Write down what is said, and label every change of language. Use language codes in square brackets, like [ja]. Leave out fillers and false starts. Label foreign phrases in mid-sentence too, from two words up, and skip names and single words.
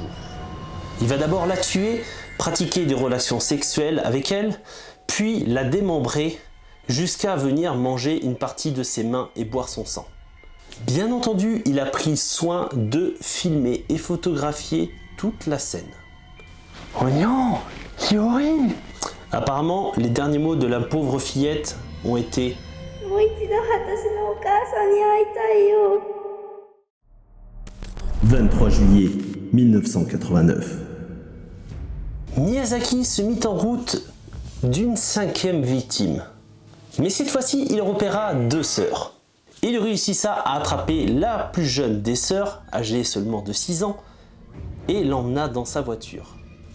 [fr] Il va d'abord la tuer, pratiquer des relations sexuelles avec elle, puis la démembrer jusqu'à venir manger une partie de ses mains et boire son sang. Bien entendu, il a pris soin de filmer et photographier toute la scène. Oh non, c'est horrible. Apparemment, les derniers mots de la pauvre fillette ont été « [ja] もう一度私のお母さんに会いたいよ。 [fr] 23 juillet 1989. Miyazaki se mit en route d'une 5e victime. Mais cette fois-ci, il repéra 2 sœurs. Il réussissa à attraper la plus jeune des sœurs, âgée seulement de 6 ans, et l'emmena dans sa voiture.